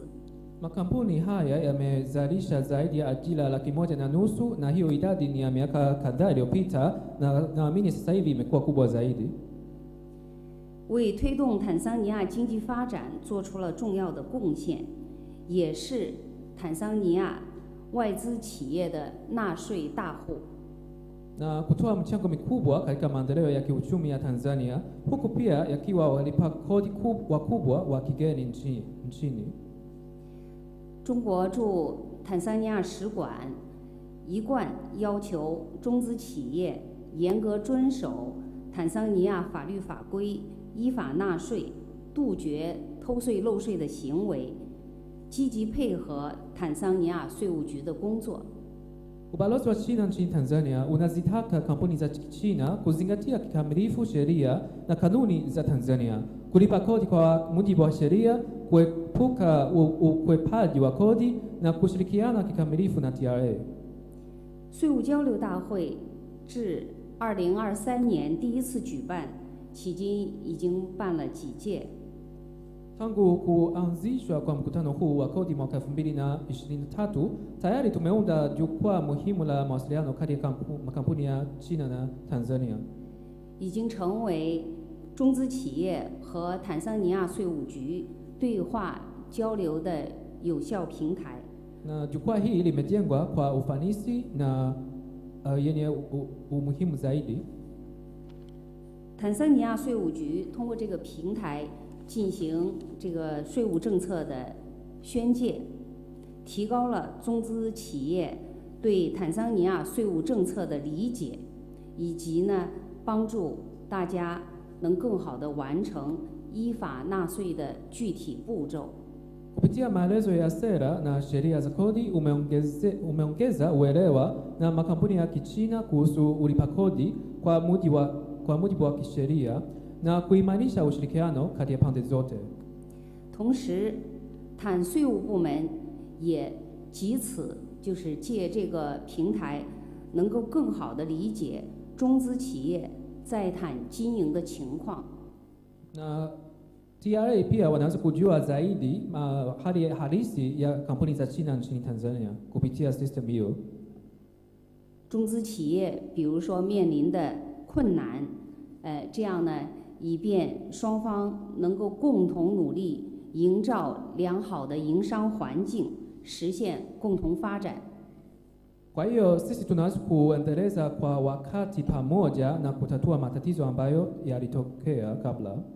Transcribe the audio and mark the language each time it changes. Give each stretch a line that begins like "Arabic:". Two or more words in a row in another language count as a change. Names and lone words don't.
Swahili: Makampuni haya yamezalisha zaidi ya ajira 1,500,000 na hiyo idadi ni ya miaka kadhaa iliyopita, na naamini sasa hivi imekuwa kubwa zaidi.
Chinese: 为推动坦桑尼亚经济发展做出了重要的贡献，也是坦桑尼亚外资企业的纳税大户。
Swahili: na kutoa mchango mikubwa katika maendeleo ya kiuchumi ya Tanzania, huku pia yakiwa walipa kodi wakubwa wa kigeni nchini.
Chinese: 中国驻坦桑尼亚使馆一贯要求中资企业严格遵守坦桑尼亚法律法规，依法纳税，杜绝偷税漏税的行为，积极配合坦桑尼亚税务局的工作。
Swahili: Ubalozi wa China nchini Tanzania unazitaka kampuni za China kuzingatia kikamilifu sheria na kanuni za Tanzania, kulipa kodi kwa mujibu wa sheria, kuepuka ukwepaji wa kodi na kushirikiana kikamilifu na TRA.
Chinese: 税务交流大会至2023年第一次举办，迄今已经办了几届。
Swahili: Tangu kuanzishwa kwa mkutano huu wa kodi mwaka 2023, tayari tumeunda jukwaa muhimu la mawasiliano kati ya makampuni ya China na Tanzania.
Chinese: 已经成为中资企业和坦桑尼亚税务局对话交流的有效平台。
Swahili: Na jukwaa hili limejengwa kwa ufanisi na yenye umuhimu zaidi.
Chinese: 坦桑尼亚税务局通过这个平台 进行这个税务政策的宣介，提高了中资企业对坦桑尼亚税务政策的理解，以及呢帮助大家能更好地完成依法纳税的具体步骤。
Swahili: Kupitia maelezo ya sera na sheria za kodi umeongeza uelewa na makampuni ya Kichina kuhusu ulipa kodi kwa mujibu wa kisheria na kuimarisha ushirikiano kati ya pande zote.
Chinese: 同时，坦税务部门也藉此就是借这个平台，能够更好地理解中资企业在坦经营的情况。
Swahili: Na TRA pia wanaweza kujua zaidi hali halisi ya kampuni za China nchini Tanzania kupitia system hiyo.
Chinese: 中资企业比如说面临的困难，这样呢，以便双方能够共同努力，营造良好的营商环境，实现共同发展。
Swahili: Kwa hiyo sisi tunaweza kuendeleza kwa wakati pamoja na kutatua matatizo ambayo yalitokea kabla.